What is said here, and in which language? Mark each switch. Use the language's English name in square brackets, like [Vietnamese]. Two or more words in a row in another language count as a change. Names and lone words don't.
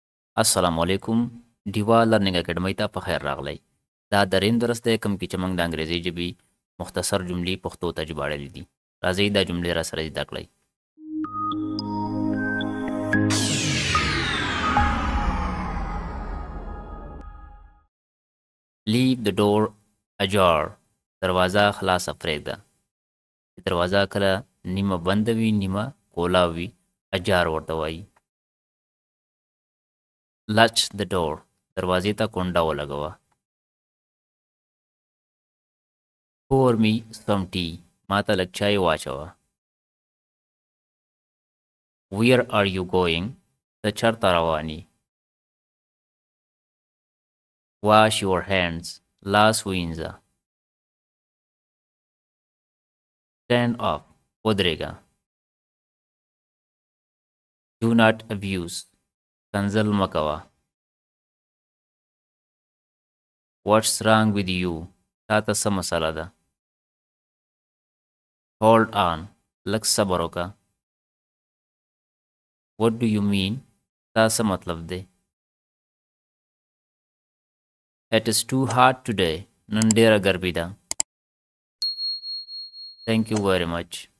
[Pashto] अस्सलामुअलैकुम ډیوا لرنینګ اکیډمۍ ته په خیر راغلی. دا دریم درس دی کوم کې چې موږ د انګریزي ژبې مختصر جملې پښتو ته ژباړلې دي. راځئ دا جملې را سره زده کړئ. [English] Leave the door ajar. [Pashto] دروازه خلاصه پرېږده. دروازه کله نیمه بند وي نیمه کولا وي اجار ورته وایي. [English] Latch the door. [Pashto] دروازې ته کونډه ولګوه. [English] Pour me some tea. [Pashto] ما ته لږ چای واچوه. [English] Where are you going? [Pashto] ته چېرته روان یې؟ [English] Wash your hands. [Pashto] لاس ووینځه. [English] Stand up. [Pashto] ودرېږه. [English] Do not abuse. [Pashto] کنځل مه کوه. [English] What's wrong with you? [Pashto] تا ته څه مسله ده؟ [English] Hold on. [Pashto] لږ صبر وکړه. [English] What do you mean? [Pashto] دا څه مطلب دی؟ [English] It is too hot today. [Pashto] نن ډېره ګرمي ده. [English] Thank you very much.